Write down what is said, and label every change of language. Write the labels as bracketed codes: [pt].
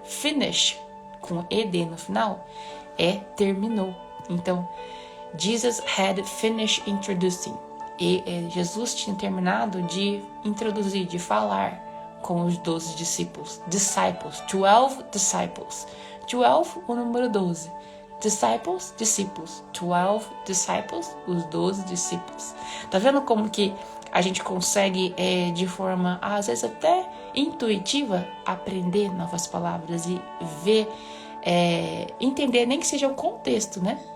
[pt] Finish, com ed no final, é terminou. Então, [en] Jesus had finished introducing. [pt] Jesus tinha terminado de introduzir, de falar com os 12 discípulos. [en] 12 disciples. [pt] 12, o número 12. Discípulos. [en] 12 disciples, [pt] os 12 discípulos. Tá vendo como que a gente consegue, de forma, às vezes até intuitiva, aprender novas palavras e ver, entender, nem que seja o contexto, né?